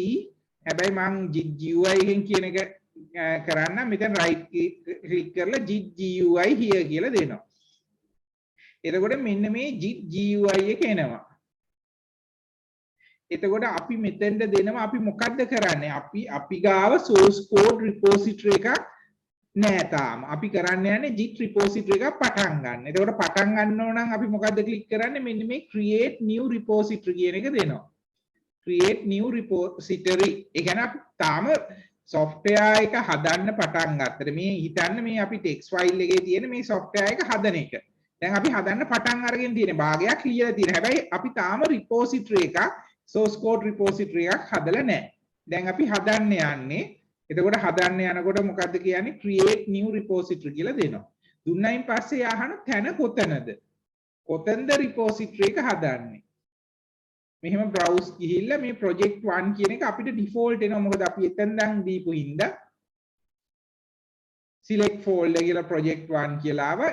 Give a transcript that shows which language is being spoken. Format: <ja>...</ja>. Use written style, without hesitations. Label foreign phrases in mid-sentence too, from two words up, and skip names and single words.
<si>හැබැයි මම</si> <en>git GUI</en> <si>එකෙන් කියන එක කරන්න මෙතන</si> <en>right click</en> <si>කරලා</si> <en>git GUI here</en> <si>කියලා දෙනවා. එතකොට මෙන්න මේ</si> <en>git GUI</en> <si>එක එනවා. එතකොට අපි මෙතෙන්ද දෙනවා අපි මොකද්ද කරන්නේ? අපි ගාව</si> <en>source code repository</en> <si>එකක් නෑ තාම. අපි කරන්න යන්නේ</si> <en>git repository</en> <si>එකක් පටන් ගන්න. එතකොට පටන් ගන්න ඕන නම් අපි මොකද්ද click කරන්නේ? මෙන්න මේ</si> <en>create new repository</en> <si>කියන එක දෙනවා.</si> <en>create new repository.</en> <si>ඒ කියන්නේ අපි තාම software එක හදන්න පටන් ගත්තට මේ හිතන්න මේ අපි</si> <en>text file</en> <si>එකේ තියෙන මේ software එක හදන එක. දැන් අපි හදන්න පටන් අරගෙන තියෙන භාගයක් ලියලා තියෙන. හැබැයි අපි තාම repository එකක්</si> <en>source code repository</en> <si>එකක් හදලා නැහැ. දැන් අපි හදන්න යන්නේ. එතකොට හදන්න යනකොට මොකද්ද කියන්නේ?</si> <en>create new repository</en> <si>කියලා දෙනවා. දුන්නයින් පස්සේ යහන තැන කොතනද? කොතනද repository එක හදන්නේ? මෙහෙම browse ගිහිල්ලා මේ project 1 කියන එක අපිට default එනවා. මොකද අපි එතෙන් දැන් දීපු හින්දා</si> <en>select folder</en> <si>කියලා project 1 කියලා ආවා.</si>